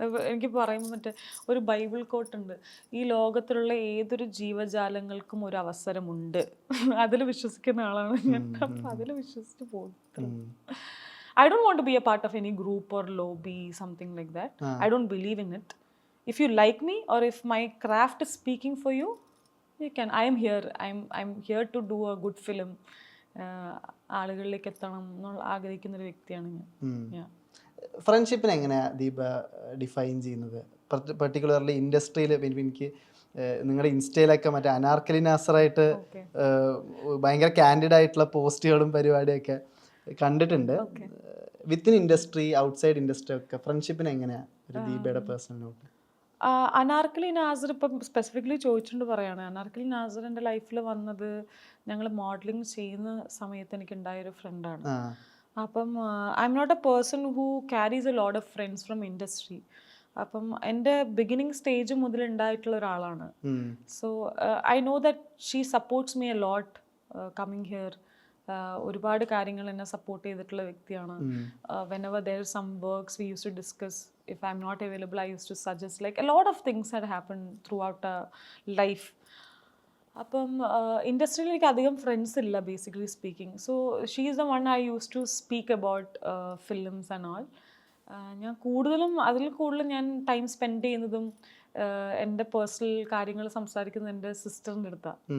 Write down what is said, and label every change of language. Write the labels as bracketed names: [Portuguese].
[Malayalam] എനിക്ക് പറയുമ്പോൾ മറ്റേ ഒരു ബൈബിൾ കോട്ട് ഉണ്ട്, ഈ ലോകത്തിലുള്ള ഏതൊരു ജീവജാലങ്ങൾക്കും ഒരു അവസരമുണ്ട്. അതിൽ വിശ്വസിക്കുന്ന ആളാണ് ഞാൻ. അപ്പം അതിൽ വിശ്വസിച്ച് പോകും. [English] I don't want to be a part of any group or lobby, something like that. I don't believe in it. If you like me or if my craft is speaking for you, you can. I am here. I'm here to do a good film. [Malayalam] ആളുകളിലേക്ക് എത്തണം എന്നുള്ള ആഗ്രഹിക്കുന്ന ഒരു വ്യക്തിയാണ് ഞാൻ. ഫ്രണ്ട്ഷിപ്പിനെ എങ്ങനെയാണ് Deepa define ചെയ്യുന്നത്? Particularly ഇൻഡസ്ട്രിയിൽ എനിക്ക് നിങ്ങളുടെ ഇൻസ്റ്റയിലൊക്കെ മറ്റേ അനാർക്കലി നാസറായിട്ട് ഭയങ്കര കാൻഡിഡ് ആയിട്ടുള്ള പോസ്റ്റുകളും പരിപാടിയൊക്കെ കണ്ടിട്ടുണ്ട്. [English] within industry, outside industry [Malayalam] ഒക്കെ ഫ്രണ്ട്ഷിപ്പിന് എങ്ങനെയാണ് ഒരു ദീപയുടെ പേഴ്സണൽ നോട്ട്? അനാർക്കലി നാസർ ഇപ്പം സ്പെസിഫിക്കലി ചോദിച്ചുകൊണ്ട് പറയാണ്. അനാർക്കലി നാസർ എൻ്റെ ലൈഫിൽ വന്നത് ഞങ്ങൾ മോഡലിംഗ് ചെയ്യുന്ന സമയത്ത് എനിക്കുണ്ടായൊരു ഫ്രണ്ടാണ്. [English] അപ്പം I'm not a person who carries a lot of friends from industry. [Malayalam] അപ്പം എൻ്റെ ബിഗിനിങ് സ്റ്റേജ് മുതൽ ഉണ്ടായിട്ടുള്ള ഒരാളാണ്. [English] So I know that she supports me a lot coming here. [Malayalam] ഒരുപാട് കാര്യങ്ങൾ എന്നെ സപ്പോർട്ട് ചെയ്തിട്ടുള്ള വ്യക്തിയാണ്. [English] whenever there is some works we used to discuss. If I'm not available I used to suggest, like a lot of things had happened throughout life. [Malayalam] അപ്പം ഇൻഡസ്ട്രിയിൽ എനിക്ക് അധികം friends ഇല്ല [English] Basically speaking. So she is the one I use to speak about films and all. [Malayalam] ഞാൻ അതിൽ കൂടുതലും ഞാൻ time spend ചെയ്യുന്നതും എൻ്റെ പേഴ്സണൽ കാര്യങ്ങൾ സംസാരിക്കുന്നത് എൻ്റെ സിസ്റ്ററിൻ്റെ അടുത്താണ്.